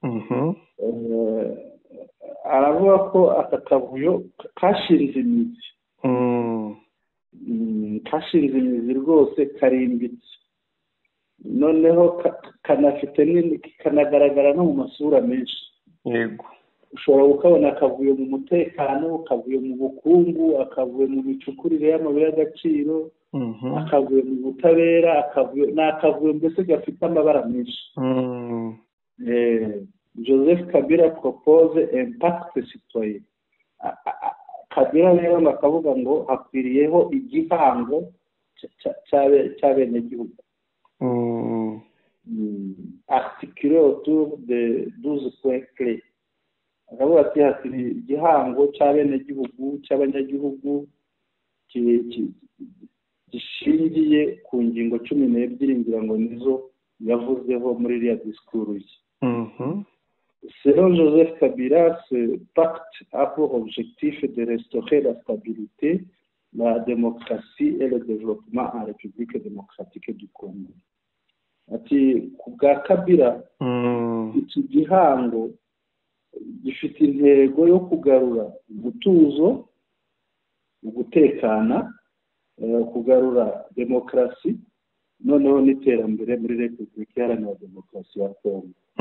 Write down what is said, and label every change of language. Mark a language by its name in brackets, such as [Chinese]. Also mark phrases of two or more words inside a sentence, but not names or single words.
[Kinyarwanda] Aravuga ko aka kavuyo kashinze imizi rwose, karimbitse, noneho kanagaragara no mu masura menshi. Yego, ushobora ukabona akavuyo mu mutekano, akavuyo mu bukungu, akavuyo mu micukurire y'amabuye y'agaciro, akavuyo mu butabera, akavuyo mbese gafite amabara menshi. [French] Joseph Kabila propose impact citoyen. [Kinyarwanda] Kabila rero bakavuga ngo hakwiriyeho igihango cy'abenegihugu, [French] articulé autour de 12 points clés. [Kinyarwanda] Akavuga ati hakiri igihango cy'abenegihugu, cy'abanyagihugu gishingiye ku ngingo 12 ngira ngo nizo yavuzeho muri iriya disikuru ye. [French] Selon Joseph Kabila, ce pacte a pour objectif de restaurer la stabilité, la démocratie et le développement en République démocratique du Congo. [Kinyarwanda] Ati ku bwa Kabila, iki gihango gifite intego yo kugarura umutuzo, ugutekana, kugarura demokarasi, noneho n'iterambere muri Repubulika Iharanira Demokarasi ya Congo.